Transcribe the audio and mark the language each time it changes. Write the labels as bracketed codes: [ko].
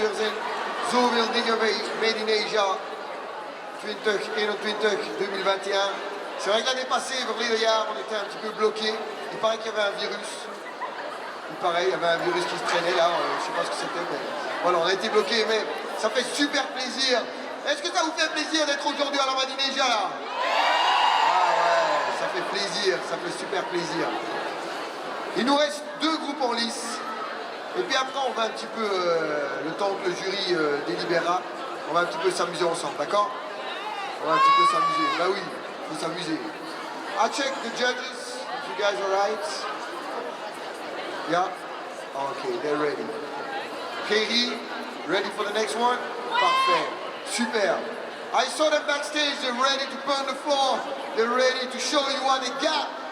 [nl] Er zijn zoveel dingen bij Made in Asia 2021, 2021. [fr] C'est vrai que l'année passée, [nl] verleden jaar, [fr] on était un petit peu bloqué. Il paraît qu'il y avait un virus. Il paraît, il y avait un virus qui se traînait là, je ne sais pas ce que c'était, mais voilà, on a été bloqué, mais ça fait super plaisir. Est-ce que ça vous fait plaisir d'être aujourd'hui à la Made in Asia là? Ah ouais, ça fait plaisir, ça fait super plaisir. Il nous reste 2 groupes en lice. Et puis après, on va un petit peu, le temps que le jury délibérera, on va un petit peu s'amuser ensemble, d'accord? On va un petit peu s'amuser. Bah oui, il faut s'amuser. [en] I check the judges, if you guys are right. Yeah? Okay, they're ready. Katie, ready for the next one? Parfait. Super. I saw them backstage, they're ready to burn the floor. They're ready to show you what they got.